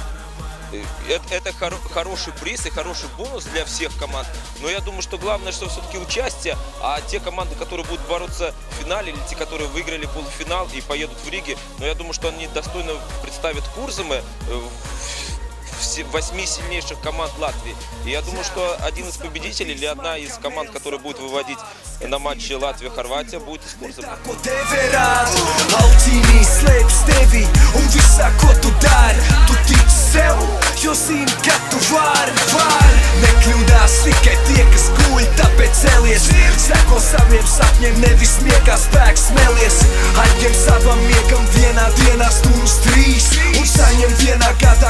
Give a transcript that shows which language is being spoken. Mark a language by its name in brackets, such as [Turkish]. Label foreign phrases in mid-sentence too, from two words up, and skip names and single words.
[Russian] Это хороший приз и хороший бонус для всех команд, но я думаю, что главное, что все-таки участие, а те команды, которые будут бороться в финале, или те, которые выиграли полуфинал и поедут в Риге, но я думаю, что они достойно представят Курзаме в 8 сильнейших команд Латвии. И я думаю, что один из победителей или одна из команд, которая будет выводить на матче Латвия-Хорватия, будет из Курзаме. [Latvian] Jo zini, ka tu vari Nekļūdās tikai tie, kas guļ, tāpēc celies Seko saviem sapņiem, nevis miegā spēks smelies Atņem savam miegam vienā dienā stundas 3 Un saņem vienā gadā